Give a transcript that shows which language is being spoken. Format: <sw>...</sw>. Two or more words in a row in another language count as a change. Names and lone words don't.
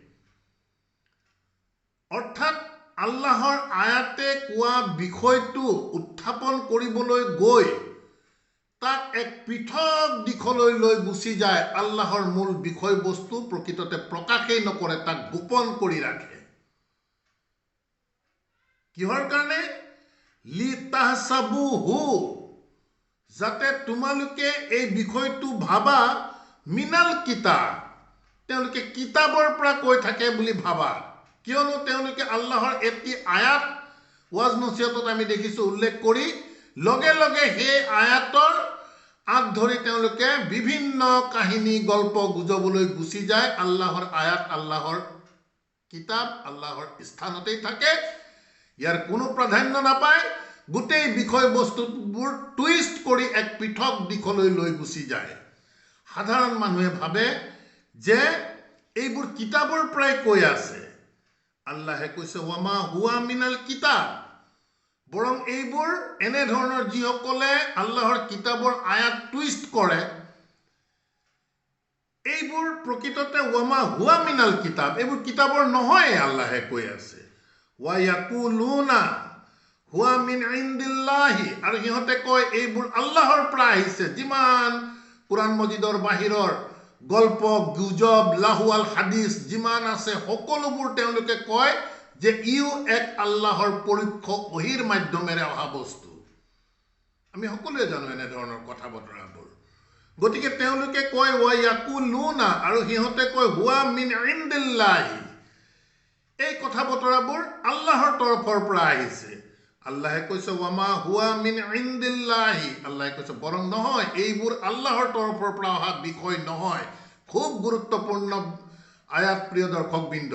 <as>অৰ্থাৎ আল্লাহৰ আয়াতে কোৱা বিষয়টো উত্থাপন কৰিবলৈ গৈ তাক এক পৃথক দিশলৈ লৈ গুচি যায়। আল্লাহৰ মূল বিষয়বস্তু প্ৰকৃততে প্ৰকাশেই নকৰে, তাক গোপন কৰি ৰাখে। কিহৰ কাৰণে?</as> <ar>لتحسبوه</ar> <as>যাতে তোমালোকে এই বিষয়টো ভাবা</as> <ar>من الكتاب</ar> <as>তেওঁলোকে কিতাবৰ পৰা কৈ থাকে বুলি ভাবা। কিয়নো তেওঁলোকে আল্লাহৰ এটি আয়াত ওয়াজ নসিহতত আমি দেখিছোঁ উল্লেখ কৰি লগে লগে সেই আয়াতৰ আগ ধৰি তেওঁলোকে বিভিন্ন কাহিনী গল্প গুজবলৈ গুচি যায়। আল্লাহৰ আয়াত, আল্লাহৰ কিতাব, আল্লাহৰ স্থানতেই থাকে, ইয়াৰ কোনো প্ৰাধান্য নাপায়। গোটেই বিষয়বস্তুবোৰ টুইষ্ট কৰি এক পৃথক দিশলৈ লৈ গুচি যায়। সাধাৰণ মানুহে ভাবে যে এইবোৰ কিতাপৰ পৰাই কৈ আছে। আল্লাহে কৈছে</as> <ar>وما هو من الكتاب,</ar> <as>বৰং এইবোৰ এনেধৰণৰ যিসকলে আল্লাহৰ কিতাপৰ আয়াত টুইষ্ট কৰে, এইবোৰ প্ৰকৃততে</as> <ar>وما هو من الكتاب,</ar> <as>এইবোৰ কিতাপৰ নহয়। আল্লাহে কৈ আছে</as> <ar>ويقولون هو من عند الله,</ar> <as>আৰু সিহঁতে কয় এইবোৰ আল্লাহৰ পৰা আহিছে। যিমান কোৰআন মজিদৰ বাহিৰৰ গল্প গুজব</as> <ar>لهو الحديث</ar> <as>যিমান আছে, সকলোবোৰ তেওঁলোকে কয় যে ইও এক আল্লাহৰ পৰোক্ষ ওহীৰ মাধ্যমেৰে অহা বস্তু। আমি সকলোৱে জানো এনেধৰণৰ কথা বতৰাবোৰ। গতিকে তেওঁলোকে কয়</as> <ar>ويقولون,</ar> <as>আৰু সিহঁতে কয়</as> <ar>هو من عند الله,</ar> <as>এই কথা বতৰাবোৰ আল্লাহৰ তৰফৰ পৰা আহিছে। আল্লাহে কৈছে</as> <ar>وما هو من عند الله,</ar> <as>আল্লাহে কৈছে বৰং নহয়, এইবোৰ আল্লাহৰ তৰফৰ পৰা অহা বিষয় নহয়। খুব গুৰুত্বপূৰ্ণ আয়াত প্ৰিয় দৰ্শকবৃন্দ।</as>